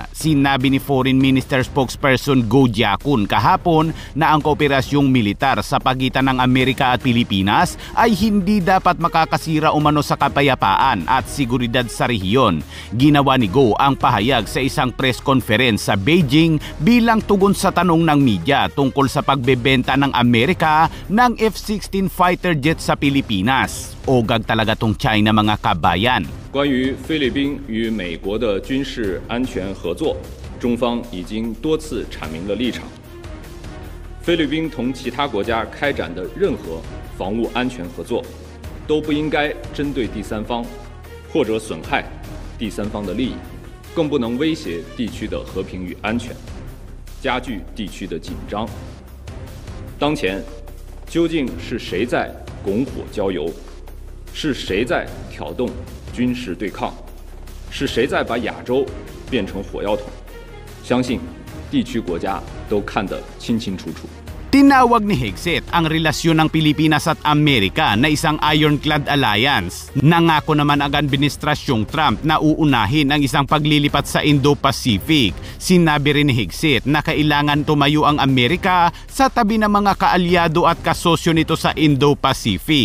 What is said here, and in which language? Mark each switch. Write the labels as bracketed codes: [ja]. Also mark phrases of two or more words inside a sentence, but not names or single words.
[tl] Sinabi ni [en] Foreign Minister spokesperson [tl] Go Jiakun kahapon na ang kooperasyong militar sa pagitan ng Amerika at Pilipinas ay hindi dapat makakasira umano sa kapayapaan at seguridad sa rehiyon. Ginawa ni Go ang pahayag sa isang [en] press conference [tl] sa Beijing bilang tugon sa tanong ng media tungkol sa pagbebenta ng Amerika ng F-16 [en] fighter jet [tl] sa Pilipinas. Ogag talaga tong China mga kabayan. [zh] 关于菲律宾与美国的军事安全合作，中方已经多次阐明了立场。菲律宾同其他国家开展的任何防务安全合作，都不应该针对第三方，或者损害第三方的利益。更不能威胁地区的和平与安全，加剧地区的紧张。当前，究竟是谁在拱火浇油？是谁在挑动军事对抗？是谁在把亚洲变成火药桶？相信地区国家都看得清清楚楚。 [tl] Tinawag ni Hegseth ang relasyon ng Pilipinas at Amerika na isang [en] ironclad alliance. [tl] Nangako naman ang administrasyong Trump na uunahin ang isang paglilipat sa Indo-Pacific. Sinabi rin ni Hegseth na kailangan tumayo ang Amerika sa tabi ng mga kaalyado at kasosyo nito sa Indo-Pacific.